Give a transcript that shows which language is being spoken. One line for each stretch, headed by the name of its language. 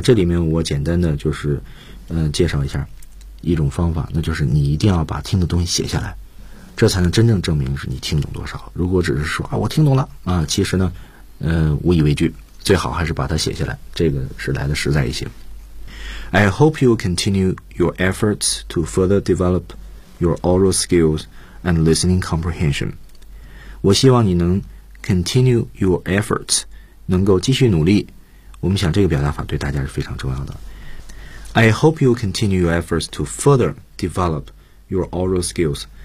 Chinese: 这里面我简单的就是介绍一下一种方法，那就是你一定要把听的东西写下来，这才能真正证明是你听懂多少。如果只是说啊我听懂了啊，其实呢无以为据，最好还是把它写下来，这个是来的实在一些。
English: I hope you continue your efforts to further develop your oral skills and listening comprehension.
Chinese: 我希望你能
English: continue your efforts,
Chinese: 能够继续努力。我们想这个表达法对大家是非常重要的。
English: I hope you continue your efforts to further develop your oral skills.